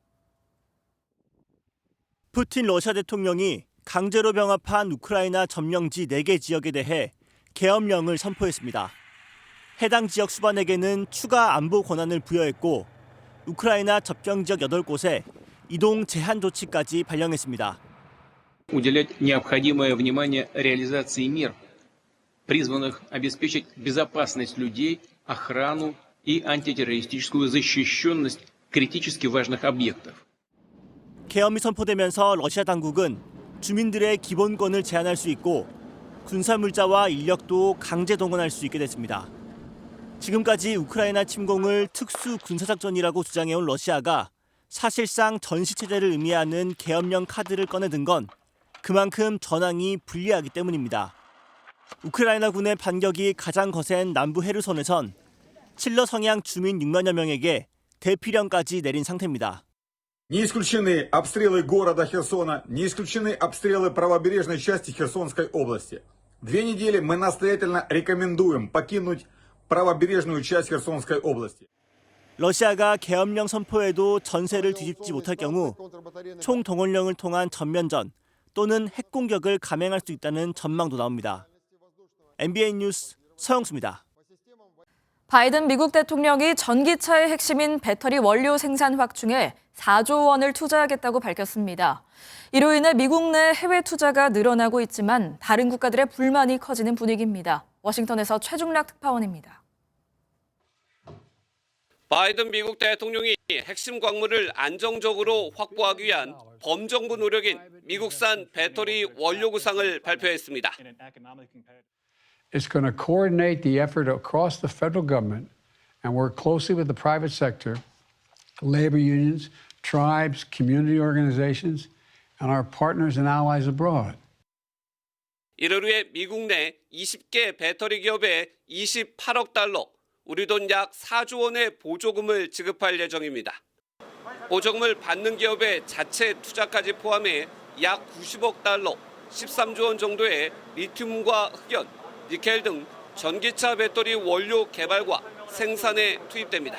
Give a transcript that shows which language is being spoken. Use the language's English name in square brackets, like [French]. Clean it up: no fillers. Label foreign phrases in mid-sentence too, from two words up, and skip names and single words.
[Korean] 푸틴 러시아 대통령이 강제로 병합한 우크라이나 점령지 4개 지역에 대해 계엄령을 선포했습니다. 해당 지역 수반에게는 추가 안보 권한을 부여했고 우크라이나 접경 지역 8곳에 이동 제한 조치까지 발령했습니다. [Russian] Уделять необходимое внимание реализации мер, призванных обеспечить безопасность людей, охрану и антитеррористическую защищенность критически важных объектов. [Korean] 계엄이 선포되면서 러시아 당국은 주민들의 기본권을 제한할 수 있고 군사물자와 인력도 강제 동원할 수 있게 됐습니다. 지금까지 우크라이나 침공을 특수 군사작전이라고 주장해온 러시아가 사실상 전시체제를 의미하는 계엄령 카드를 꺼내든 건 그만큼 전황이 불리하기 때문입니다. 우크라이나군의 반격이 가장 거센 남부 헤르손에선 칠러 성향 주민 6만여 명에게 대피령까지 내린 상태입니다. [Russian] Не исключены обстрелы города Херсона, не исключены обстрелы правобережной части Херсонской области. 2 недели мы настоятельно рекомендуем покинуть правобережную часть Херсонской области. [Korean] 러시아가 계엄령 선포에도 전세를 뒤집지 못할 경우 총동원령을 통한 전면전 또는 핵공격을 감행할 수 있다는 전망도 나옵니다. MBN 뉴스 서영수입니다. 바이든 미국 대통령이 전기차의 핵심인 배터리 원료 생산 확충에 4조 원을 투자하겠다고 밝혔습니다. 이로 인해 미국 내 해외 투자가 늘어나고 있지만 다른 국가들의 불만이 커지는 분위기입니다. 워싱턴에서 최중락 특파원입니다. 바이든 미국 대통령이 핵심 광물을 안정적으로 확보하기 위한 범정부 노력인 미국산 배터리 원료 구상을 발표했습니다. [English] It's going to coordinate the effort across the federal government and work closely with the private sector, labor unions, tribes, community organizations, and our partners and allies abroad. [Korean] 이를 위해 미국 내 20개 배터리 기업에 28억 달러, 우리 돈 약 4조 원의 보조금을 지급할 예정입니다. 보조금을 받는 기업의 자체 투자까지 포함해 약 90억 달러, 13조 원 정도의 리튬과 흑연, 니켈 등 전기차 배터리 원료 개발과 생산에 투입됩니다.